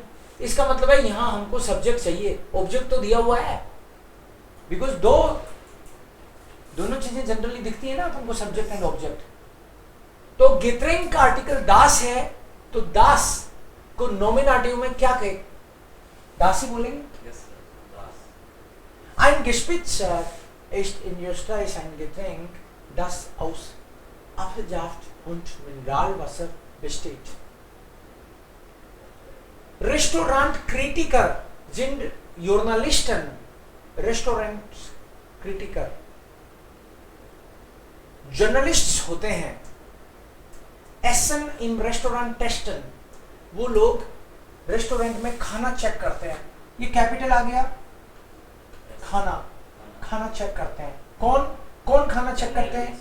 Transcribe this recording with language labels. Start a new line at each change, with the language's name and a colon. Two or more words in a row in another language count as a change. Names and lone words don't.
Hindi: इसका मतलब है यहां हमको सब्जेक्ट चाहिए, ऑब्जेक्ट तो दिया हुआ है। बिकॉज दोनों चीजें जनरली दिखती है ना तुमको,
English: subject and object.
Hindi: तो गेट्रेंक का आर्टिकल दास है, तो दास को नॉमिनेटिव में क्या कहे, दास ही बोलेंगे।
German: Ein Gespritzer ist in Österreich ein Getränk, das aus Apfelsaft und Mineralwasser besteht. Restaurantkritiker sind Journalisten.
Hindi: Restaurantkritiker जर्नलिस्ट्स होते हैं।
German: Essen im Restaurant testen,
Hindi: वो लोग रेस्टोरेंट में खाना चेक करते हैं। ये कैपिटल आ गया, खाना चेक करते हैं। कौन खाना चेक करते हैं?